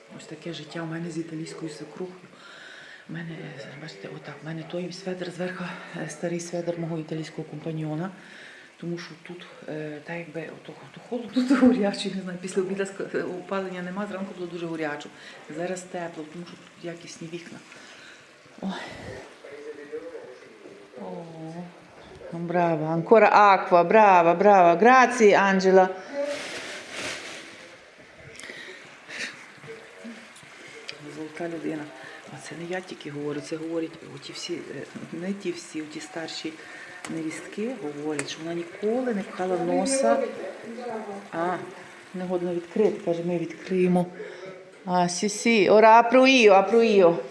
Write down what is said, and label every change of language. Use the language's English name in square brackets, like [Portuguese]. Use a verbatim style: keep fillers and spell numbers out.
[Ukrainian] Ось таке життя у мене з італійською свекрухою. У мене, бачите, отак, у мене той светр зверху, е, старий светр мого італійського компаньйона. Тому що тут, е, так якби, ото, то холодно, то горяче, не знаю, після обіду ск- опалення нема, зранку було дуже горячо. Зараз тепло, тому що тут якісні вікна. Ой. О. [Italian] Ну, Brava, ancora acqua, brava, brava, grazie Angela. [Ukrainian] Золота людина. А це не я тільки говорю, це говорять оті всі, е, не ті всі, оті старші невістки говорять, що вона ніколи не пхала носа. А, не годно відкрити, каже, ми відкриємо. [Italian] А, сі, сі, ora apro io, apro io.